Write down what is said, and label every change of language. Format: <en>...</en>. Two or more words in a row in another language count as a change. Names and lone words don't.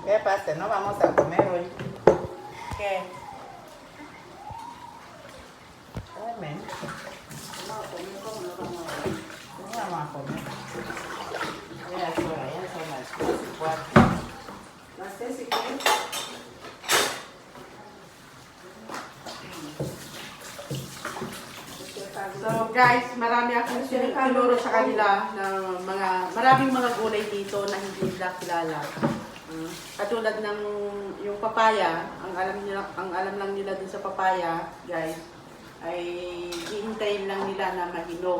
<es>¿Qué pasa? No vamos a comer hoy. ¿Qué? Comen. No, ¿cómo no vamos a ver? No vamos a comer. Ya son las 4. Las 6:15.</es> <tl>So guys, marami akong tinuro sa kanila na maraming mga gulay dito na hindi nila kilala. Katulad ng yung papaya, ang alam lang nila dun sa papaya, guys, ay hihintayin lang nila na mahinog.</tl>